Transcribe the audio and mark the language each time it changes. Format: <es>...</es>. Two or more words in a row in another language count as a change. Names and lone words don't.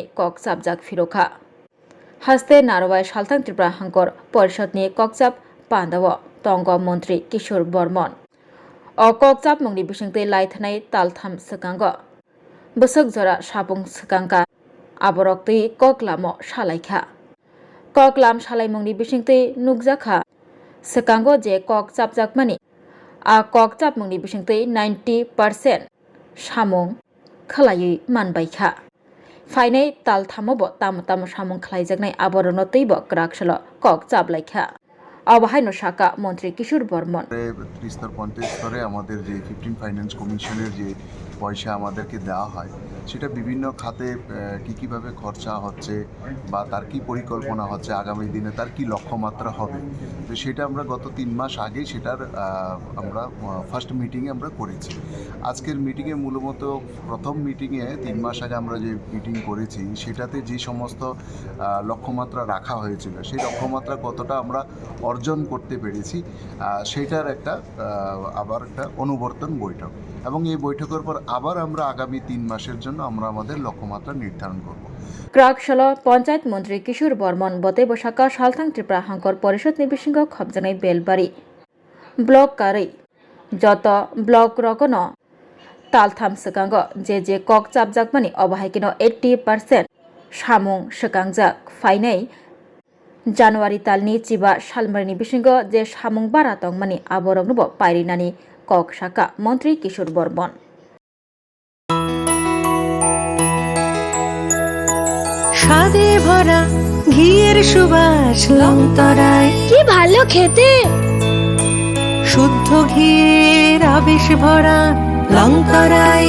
<trp>कक साबजाक फिरोखा हास्ते नारवाय सालथां त्रिपुरा हांकर परिषदनि ककसाब पान्दाव तंग मन्त्री किशोर बर्मन अ ककसाब मंगनि बिसिंते लायथानाय तालथाम सकांग बसक जरा सापुं सकांका आबरक्तै ककलाम सालायखा ककलाम सालायमंनि बिसिंते नुकजाखा सकांगो जे कक साबजाकमानि आ कक साबमंनि बिसिंते 90% सामुं खलायै मानबायखा फाइनै तालथामब ताम ताम सामुं खलायजाकनाय आबरनो तैब क्राकसल कक साबलायखा अबाहायनो साका मन्त्री किशोर बर्मन</trp> <bn>ত্রিস্তর পঞ্চায়েত স্তরে আমাদের যে 15 ফাইন্যান্স কমিশনের যে পয়সা আমাদেরকে দেওয়া হয় সেটা বিভিন্ন খাতে কীভাবে খরচা হচ্ছে বা তার কি পরিকল্পনা হচ্ছে আগামী দিনে তার কি লক্ষ্যমাত্রা হবে তো সেটা আমরা গত 3 মাস আগেই সেটার আমরা</bn> <en>first meeting</en> <bn>আমরা করেছি আজকের মিটিংয়ে মূলত প্রথম মিটিংয়ে 3 মাস আগে আমরা যে মিটিং করেছি সেটাতে যে সমস্ত লক্ষ্যমাত্রা রাখা হয়েছিল সেই লক্ষ্যমাত্রা কতটা আমরা অর্জন করতে পেরেছি সেটার একটা আবার একটা অনুবর্তন বৈঠক এবং এই বৈঠকের পর আবার আমরা আগামী 3 মাসের জন্য আমরা আমাদের লক্ষ্যমাত্রা নির্ধারণ করব</bn> <trp>क्राकसल पञ्चायत मन्त्री किशोर बर्मन बते बसाका सालथां त्रिपुरा हांकर परिषदनि बिसिंग खबजानाय बेलबारि ब्लक कारै जत ब्लक रकन तालथाम सकांग जे कक चाबजाकमानि अबाहायकेनो 80% सामुं सकांगजाक फाइनै जानुवारि तालनि चिबा सालमारिनि बिसिंग जे सामुं बारा तंगमानि आबरगनोबो पायरिनानि कक साका मन्त्री किशोर बर्मन</trp> <bn>স্বাদে ভরা ঘিয়ের সুবাস লংতরায় কি ভালো খেতে শুদ্ধ ঘিয়ের আবেশ ভরা লংতরায়</bn>